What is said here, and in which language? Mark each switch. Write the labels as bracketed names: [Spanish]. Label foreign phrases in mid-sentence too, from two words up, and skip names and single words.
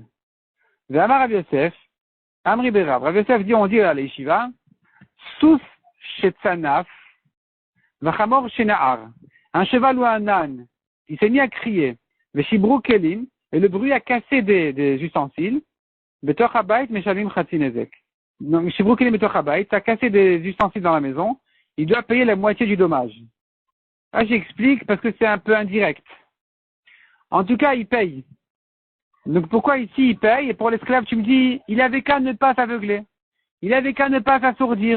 [Hebrew] ואמר רב יוסף אמרי בי רב. [French] Rav Yosef dit, on dit à l'Yeshiva, [Hebrew] סוס שצנף וחמור שנער. [French] Un cheval ou un âne, il s'est mis à crier, [Hebrew] ושיברו כלים, [French] et le bruit a cassé des ustensiles, [Hebrew] בתוך הבית משלמים חצי נזק. [French] Donc, [Hebrew] שיברו כלים בתוך הבית, [French] ça a cassé des ustensiles dans la maison, il doit payer la moitié du dommage. Là, j'explique parce que c'est un peu indirect. En tout cas, il paye. Donc, pourquoi ici il paye? Et pour l'esclave, tu me dis, il avait qu'à ne pas s'aveugler. Il avait qu'à ne pas s'assourdir.